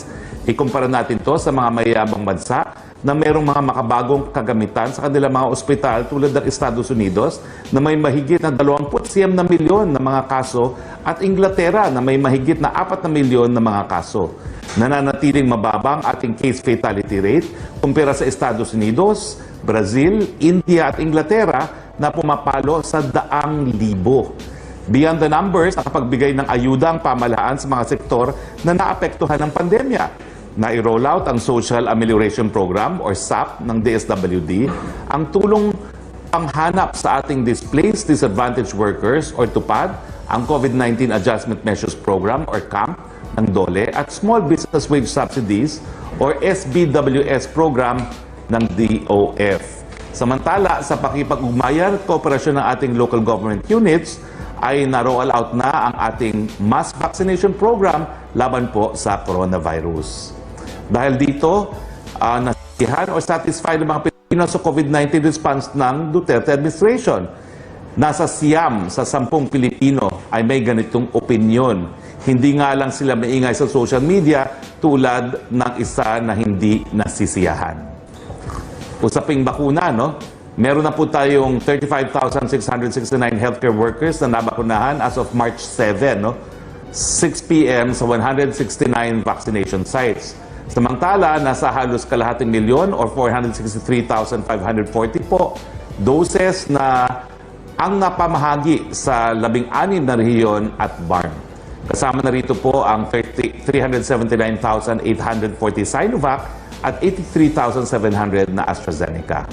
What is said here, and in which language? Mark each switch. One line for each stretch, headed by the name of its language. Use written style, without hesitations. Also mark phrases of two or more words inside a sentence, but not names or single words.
Filipino: Ikumpara natin to sa mga mayayabang bansa na mayroong mga makabagong kagamitan sa kanilang mga ospital tulad ng Estados Unidos na may mahigit na 29 na milyon na mga kaso at Inglaterra na may mahigit na 4 na milyon na mga kaso. Nananatiling mababang ating
English: case fatality rate
Filipino: kumpara sa Estados Unidos, Brazil, India at Inglaterra na pumapalo sa 100,000.
English: Beyond the numbers,
Filipino: nakapagbigay ng ayuda ang pamahalaan sa mga sektor na naapektuhan ng pandemya. Na-roll out ang Social Amelioration Program or SAP ng DSWD, ang tulong panghanap sa ating
English: displaced disadvantaged workers
Filipino: or TUPAD, ang COVID-19 Adjustment Measures Program or CAMP ng DOLE at Small Business Wage Subsidies or SBWS program ng DOF. Samantala, sa pakipag-ugnayan at kooperasyon ng ating local government units, ay na-roll out na ang ating
English: mass vaccination program
Filipino: laban po sa coronavirus. Dahil dito, nasiyahan o satisfied ng mga Pilipino sa COVID-19 response ng Duterte administration. Nasa siyam sa 10 Pilipino ay may ganitong opinyon. Hindi nga lang sila maingay sa
English: social media
Filipino: tulad ng isa na hindi nasisiyahan. Usaping bakuna, no? Meron na po tayong 35,669
English: healthcare workers
Filipino: na nabakunahan
English: as of
Filipino: March 7, no?
English: 6 p.m. sa 169 vaccination sites.
Filipino: Samantala, nasa halos kalahating milyon or 463,540 po doses na ang napamahagi sa 16 na rehiyon at BARM. Kasama na rito po ang 379,840 Sinovac at 83,700 na AstraZeneca.